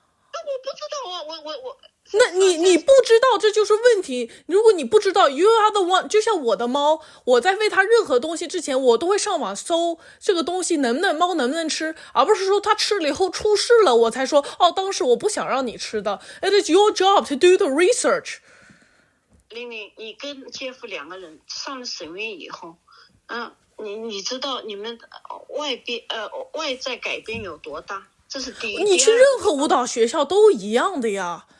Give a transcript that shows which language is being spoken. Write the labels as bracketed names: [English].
[Chinese] 我不知道啊，我。那你不知道，这就是问题。如果你不知道 ， [English] you are the one， [Chinese] 就像我的猫，我在喂它任何东西之前，我都会上网搜这个东西猫能不能吃，而不是说它吃了以后出事了，我才说当时我不想让你吃的。 [English] It is your job to do the research。 [Chinese] 玲玲，你跟杰夫2个人上了审院以后，你知道你们外在改变有多大？这是第一。你去任何舞蹈学校都一样的呀。